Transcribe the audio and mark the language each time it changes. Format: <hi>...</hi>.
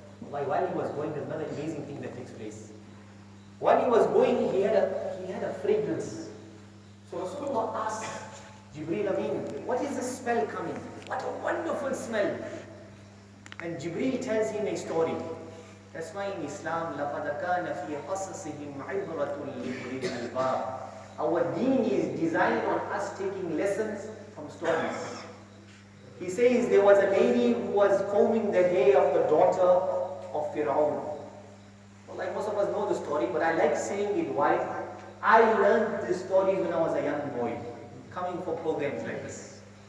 <en>Wallah, while he was going, there's another amazing thing that takes place. While he was going, he had a fragrance. So Rasulullah asked Jibreel Amin, what is the smell coming? What a wonderful smell. And Jibreel tells him a story. That's why in Islam,</en> <ar>لَقَدْ كَانَ فِي قَصَصِهِمْ عِبْرَةٌ لِأُولِي الْأَلْبَابِ.</ar> <en>Our deen is designed on us taking lessons from stories. He says there was a lady who was combing the hair of the daughter of Feroz. Well, like most of us know the story, but I like saying it. Why? I learned this story when I was a young boy, coming for programs like this.</en>